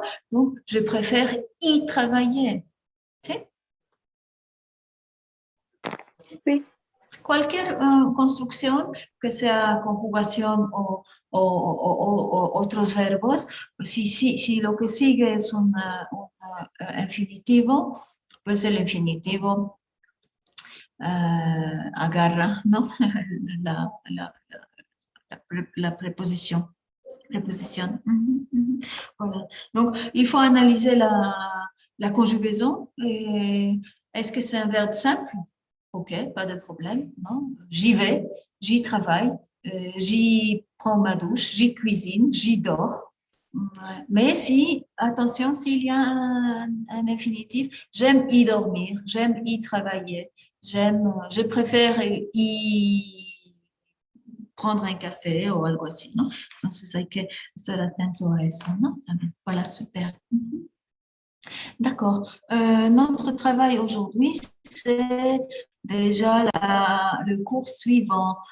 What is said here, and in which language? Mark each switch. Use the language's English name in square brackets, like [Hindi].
[French] donc je préfère y travailler. [Spanish] ¿Sí? [French] Oui. [Spanish] Cualquier construcción, que sea conjugación o otros verbos, si lo que sigue es un infinitivo, pues el infinitivo agarra, ¿no? [French] la, la, la préposition. Préposition. Voilà. Donc, il faut analyser la conjugaison. Est-ce que c'est un verbe simple? Ok, pas de problème. Non, j'y vais, j'y travaille, j'y prends ma douche, j'y cuisine, j'y dors. Mais si, attention, s'il y a un infinitif, j'aime y dormir, j'aime y travailler, je préfère y prendre un café ou [Spanish] algo así, ¿no? Entonces hay que estar atento a eso, ¿no? También. [French] Voilà, super. D'accord. Notre travail aujourd'hui, c'est déjà le cours suivant.